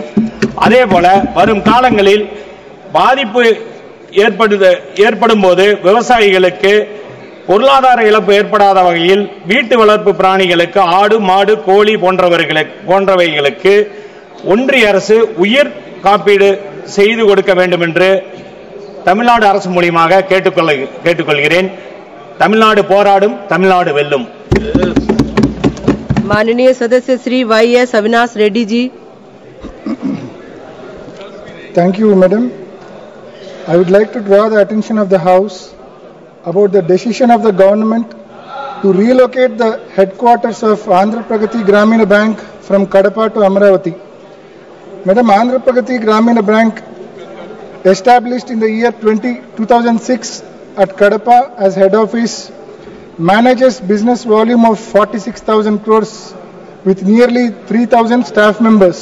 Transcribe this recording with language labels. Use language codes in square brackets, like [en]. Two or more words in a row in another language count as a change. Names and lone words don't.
[ta] அதேபோல வரும் காலங்களில் பாதிப்பு ஏற்படும் போது விவசாயிகளுக்கு பொருளாதார இழப்பு ஏற்படாத வகையில் வீட்டு வளர்ப்பு பிராணிகளுக்கு ஆடு, மாடு, கோழி போன்றவைகளுக்கு ஒன்றிய அரசு உயிர் காப்பீடு செய்து கொடுக்க வேண்டும் என்று தமிழ்நாடு அரசு மூலமாக கேட்டுக்கொள்கிறேன். தமிழ்நாடு போராடும், தமிழ்நாடு வெல்லும். [hi] माननीय सदस्य श्री YS अविनाश रेड्डी जी। [en] Thank you, madam. I would like to draw the attention of the House about the decision of the government to relocate the headquarters of Andhra Pragati Gramina Bank from Kadapa to Amravati. Madam, Andhra Pragati Gramina Bank, established in the year 2006 at Kadapa as head office, manages business volume of 46,000 crores with nearly 3,000 staff members.